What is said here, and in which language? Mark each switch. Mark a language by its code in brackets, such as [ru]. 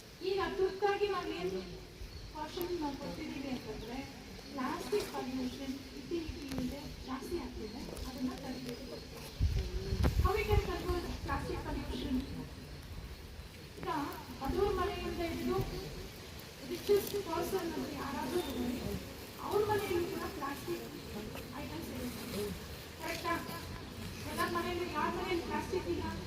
[kn] ಈಗ ತುರ್ತಾಗಿ ನಾವೇನು ಕಾಷನ್ ನಾವು ಕೊಡ್ತಿದ್ದೀವಿ ಅಂತಂದ್ರೆ, ಪ್ಲಾಸ್ಟಿಕ್ ಪಲ್ಯೂಷನ್ ಇತ್ತೀಚೆಗೆ ಜಾಸ್ತಿ ಆಗ್ತಿದೆ, ಅದನ್ನ ತಡಿಬೇಕು. [en] How we can control plastic pollution? [kn] ಈಗ ಬಡವ್ರ ಮನೆಯಿಂದ ಹಿಡಿದು [en] richest person [kn] ಅಂತ ಯಾರಾದರೂ ಅವ್ರ ಮನೆಯಲ್ಲೂ ಕೂಡ ಪ್ಲಾಸ್ಟಿಕ್ ಐಟಮ್ಸ್ ಇರುತ್ತೆ. ಕರೆಕ್ಟಾ? ಎಲ್ಲ ಮನೆಯಲ್ಲಿ ಯಾರ ಮನೆಯಲ್ಲಿ ಪ್ಲಾಸ್ಟಿಕ್ ಇಲ್ಲ?